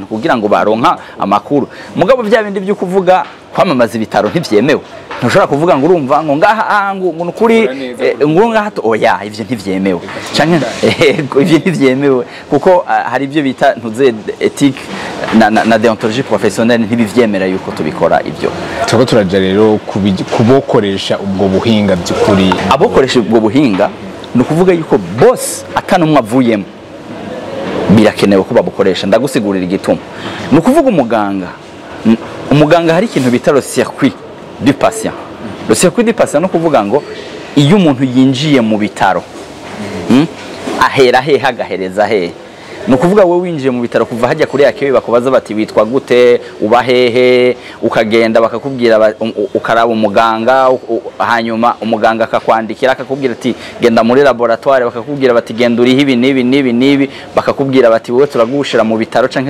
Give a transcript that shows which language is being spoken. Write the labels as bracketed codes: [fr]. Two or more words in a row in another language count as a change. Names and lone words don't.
[rn] kugira ngo baronka amakuru mugabo bya bindi byo kuvuga kwamamaza ibitaro ntivyemewe ntushobora kuvuga ngo urumva ngo ngaha ngo nukuri ngo ngaha oya ivyo ntivyemewe canke ivyo ntivyemewe kuko hari ivyo bita ntuze ethique na [fr] deontologie professionnelle [rn] ntibivyemera yuko tubikora ivyo tuko turaja rero kubokoresha ubwo buhinga by'ukuri abokoresha ubwo buhinga no kuvuga yuko boss atanumwe avuyemo birakenewe ko babukoresha ndagusigurira igituma no kuvuga umuganga hari ikintu bita [fr] le circuit du patient le circuit du patient [rn] no kuvuga ngo iyo umuntu yinjiye mu bitaro ahera he hagahereza he no kuvuga we winjiye mu bitaro kuva hajya kuri yakewe bakubaza bati witwa gute uba hehe ukagenda bakakubwira ukaraba umuganga hanyuma umuganga akakwandikira akakubwira ati genda muri laboratoire bakakubwira bati genda uri hibi nibi bakakubwira bati wowe turagushira mu bitaro canke